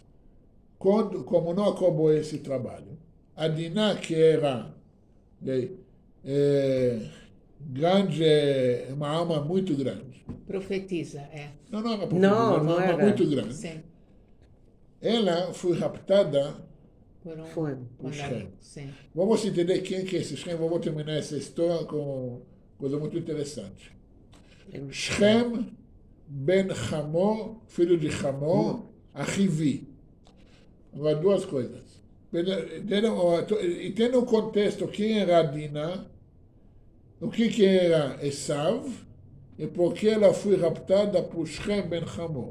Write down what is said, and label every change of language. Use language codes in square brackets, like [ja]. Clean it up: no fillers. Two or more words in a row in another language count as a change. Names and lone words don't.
[pt] Como não acabou esse trabalho, a Diná, que era grande, uma alma muito grande. Profetiza, é. Não era Não, uma não alma era. muito grande. Sim. Ela foi raptada Por um... Foi. por Shem. Sim. Vamos entender quem que é esse Shem. Vamos terminar essa história com coisa muito interessante. Shem ben Hamor, filho de Hamor, Achivi. Agora, duas coisas. Entenda o contexto, quem era a Diná, o que era Esav, e por que ela foi raptada por Shem ben Hamor.